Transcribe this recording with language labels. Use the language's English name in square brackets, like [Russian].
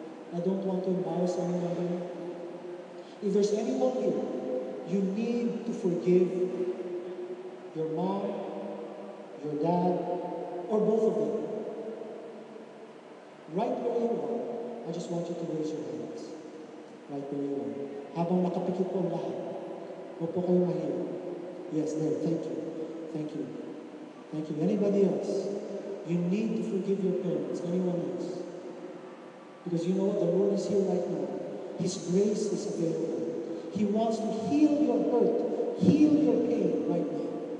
[English] I don't want to embarrass anyone here. If there's anyone here, you need to forgive your mom, your dad, or both of them. Right where you are, I just want you to raise your hands. Right where you are. [Filipino] Habang nakapikit po ang lahat, huwag po kayo mahirap. [English] Yes, there. Thank you. Thank you. Thank you. Anybody else? You need to forgive your parents. Anyone else? Because you know what? The Lord is here right now. His grace is available. He wants to heal your hurt, heal your pain right now.